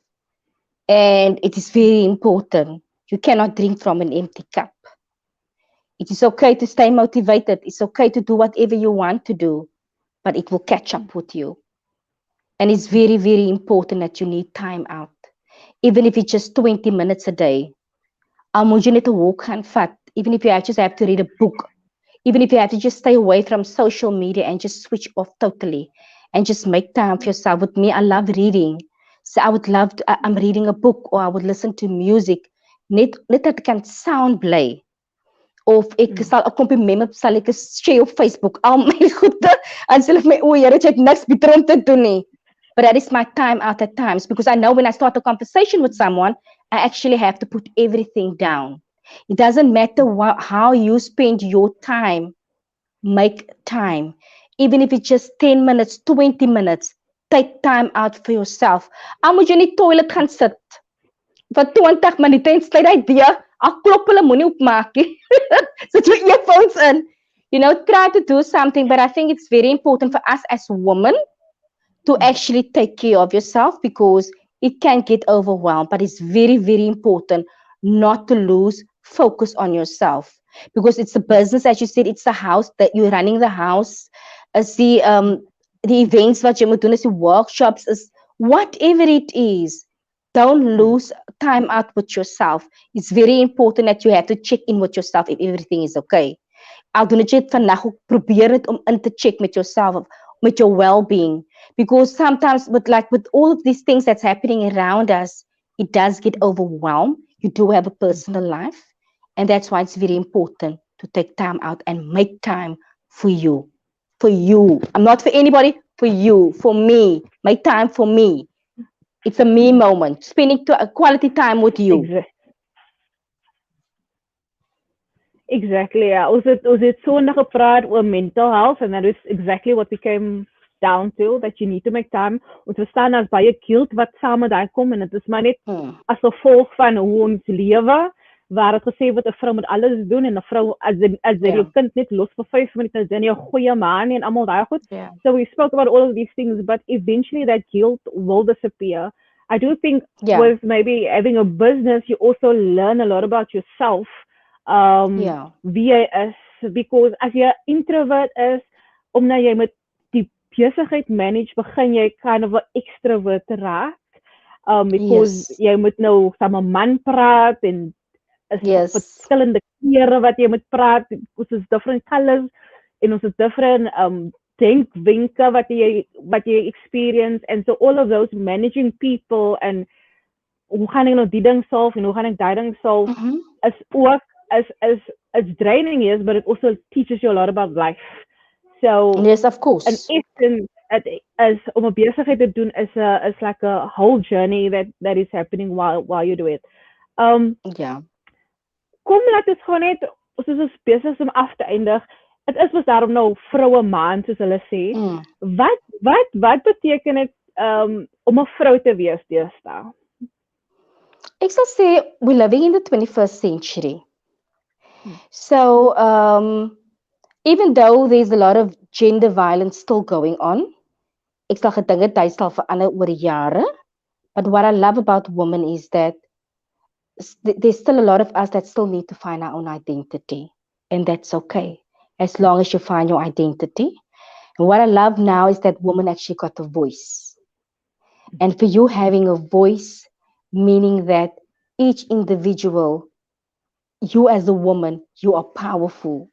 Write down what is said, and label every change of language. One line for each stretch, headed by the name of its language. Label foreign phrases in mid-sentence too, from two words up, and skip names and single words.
English: And it is very important. You cannot drink from an empty cup. It is okay to stay motivated. It's okay to do whatever you want to do, but it will catch up with you. And it's very, very important that you need time out. Even if it's just 20 minutes a day.
Afrikaans: Al moet jy net 'n walk gaan vat.
English: Even if you just have to read a book. Even if you have to just stay away from social media and just switch off totally and just make time for yourself. With me, I love reading. So I would love to, I'm reading a book or I would listen to music.
Afrikaans: Net dat kan
English: sound play.
Afrikaans: Of ek Mm. sal 'n klompie meme sal ek share op Facebook. Al my goede. En sê my o, Here, jy het niks beter om te doen nie.
English: But that is my time out at times because I know when I start a conversation with someone, I actually have to put everything down. It doesn't matter how you spend your time, make time. Even if it's just 10 minutes, 20 minutes, take time out for yourself.
Afrikaans: Al moet jy in die toilet gaan sit vir 20 minute en sluit hy deur. Al klop hulle moenie opmaak nie. Sit jou earphones in.
English: You know, try to do something, but I think it's very important for us as women to actually take care of yourself because it can get overwhelmed, but it's very, very important not to lose focus on yourself because it's a business, as you said, it's a house that you're running the house. As the events what you moet doen, is the workshops, is whatever it is. Don't lose time out with yourself. It's very important that you have to check in with yourself if everything is okay.
Afrikaans: Al doen dit vandag ook probeer dit om in te
English: check met yourself, met your well-being, because sometimes with all of these things that's happening around us, it does get overwhelmed. You do have a personal life, and that's why it's very important to take time out and make time for you. For you. I'm not for anybody, for you, for me. Make time for me. It's a me moment. Spending a quality time with you. Exactly. Exactly. Yeah.
Afrikaans: Ons het so nog gepraat oor
English: mental health and that is exactly what we came down to, that you need to make time.
Afrikaans: Ons verstaan as baie guilt wat saam met daai kom en dit is maar net as gevolg van hoe ons lewe, waar dit gesê word 'n vrou moet alles doen en 'n vrou as jy jou kind net los vir 5 minute dan jy 'n goeie man en almal daai goed.
English: Yeah. So we spoke about all of these things, but eventually that guilt will disappear. I do think Yeah. with maybe having a business, you also learn a lot about yourself. Yeah.
Afrikaans: Wie jy is, because as jy 'n introvert is, omdat jy met die besigheid manage, begin jy
English: kind of
Afrikaans: 'n extrovert raak.
English: Because Yes.
Afrikaans: jy moet nou saam 'n man praat en is
English: Yes.
Afrikaans: verskillende kleure wat jy moet praat, ons is
English: different colors
Afrikaans: en ons is different denkwenke wat jy experience,
English: and so all of those managing people and
Afrikaans: hoe gaan ek nou die ding solve en hoe gaan ek daai ding solve is ook as draining is,
English: but it also teaches you a lot about life. So Yes, of course. in essence,
Afrikaans: as om 'n besigheid te doen
English: is like a whole journey that is happening while you do it. Yeah.
Afrikaans: Kom laat ons gewoon net, soos ons besig is om af te eindig. Dit is mos daarom nou vroue maand soos hulle sê. Wat beteken dit om 'n vrou te wees deesdae? Ek sal sê
English: we're living in the 21st century. So even though there's a lot of gender violence still going on,
Afrikaans: ek sal gedink dit hy sal verander oor jare.
English: But what I love about women is that there's still a lot of us that still need to find our own identity. And that's okay, as long as you find your identity. And what I love now is that women actually got a voice. And for you having a voice, meaning that each individual, you as a woman, you are powerful.